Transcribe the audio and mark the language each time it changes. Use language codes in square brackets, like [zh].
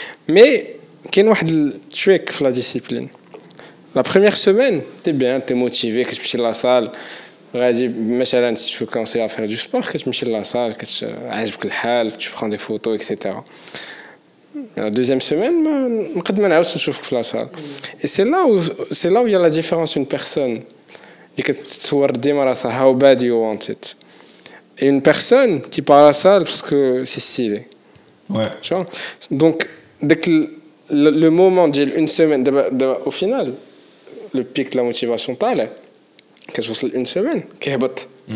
[ar] Mais كاين واحد التريك في la discipline. [fr] La première semaine, t'es bien, t'es motivé, [ar] كتمشي لا صال غادي مثلا [fr] si tu veux commencer à faire du sport [ar] كتمشي لا صال عاجبك الحال [fr] tu prends des photos etc. La deuxième semaine [ar] نقد ما نعاودش نشوفك في لا صال. [fr] Et c'est là où il y a la différence une personne [ar] اللي كتصور ديما راسها [en] how bad you want it [fr] et une personne qui part à la salle parce que c'est stylé. Ouais. Tu vois? Donc dès que le moment d'une semaine au final le pic de la motivation [ar] طالع كتوصل [fr] une semaine [ar] كيهبط.